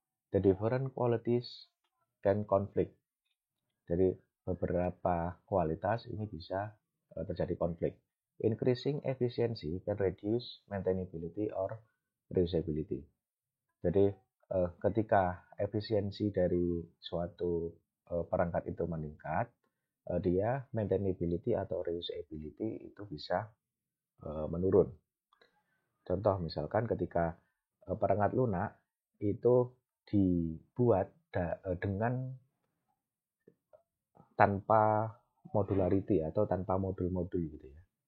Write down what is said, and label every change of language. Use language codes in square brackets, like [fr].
[en] The different qualities can conflict. [id] Jadi beberapa kualitas ini bisa terjadi konflik. [en] Increasing efficiency can reduce maintainability or reusability. [id] Jadi ketika efisiensi dari suatu perangkat itu meningkat, dia maintainability atau reusability itu bisa menurun. Contoh misalkan ketika perangkat lunak itu dibuat dengan tanpa modularity atau tanpa modul-modul gitu ya.